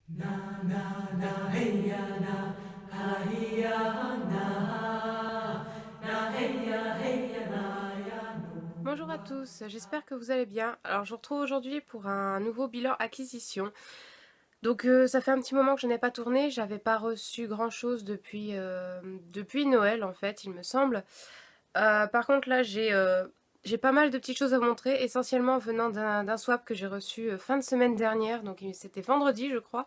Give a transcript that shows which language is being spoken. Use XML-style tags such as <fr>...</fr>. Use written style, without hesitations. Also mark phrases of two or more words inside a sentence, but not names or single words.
<fr>Na na na hey ya na ha ya na na hey ya na ya no. Bonjour à tous, j'espère que vous allez bien. Alors je vous retrouve aujourd'hui pour un nouveau bilan acquisition. Donc ça fait un petit moment que je n'ai pas tourné, j'avais pas reçu grand chose depuis Noël en fait il me semble. Par contre là j'ai pas mal de petites choses à vous montrer, essentiellement venant d'un swap que j'ai reçu fin de semaine dernière, donc c'était vendredi je crois.</fr>